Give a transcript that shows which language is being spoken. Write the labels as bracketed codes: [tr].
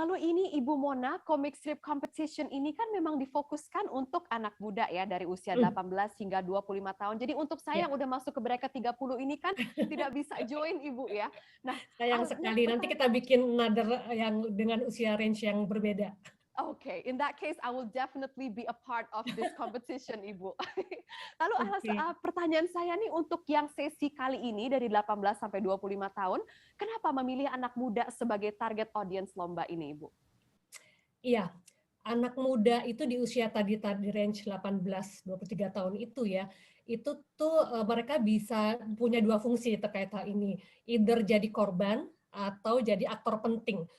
[id] Lalu ini Ibu Mona, comic strip competition ini kan memang difokuskan untuk anak muda ya, dari usia 18 hingga 25 tahun. Jadi untuk saya yang udah masuk ke bracket 30 ini kan tidak bisa join Ibu ya. Nah, sayang sekali. Nanti kita bikin another yang dengan usia range yang berbeda. [en] Okay, in that case, I will definitely be a part of this competition, Ibu. [id] Lalu pertanyaan saya nih untuk yang sesi kali ini dari 18 sampai 25 tahun, kenapa memilih anak muda sebagai target audience lomba ini, Ibu? Iya, anak muda itu di usia tadi range 18-23 tahun itu ya, itu tuh mereka bisa punya dua fungsi terkait hal ini, either jadi korban atau jadi aktor penting.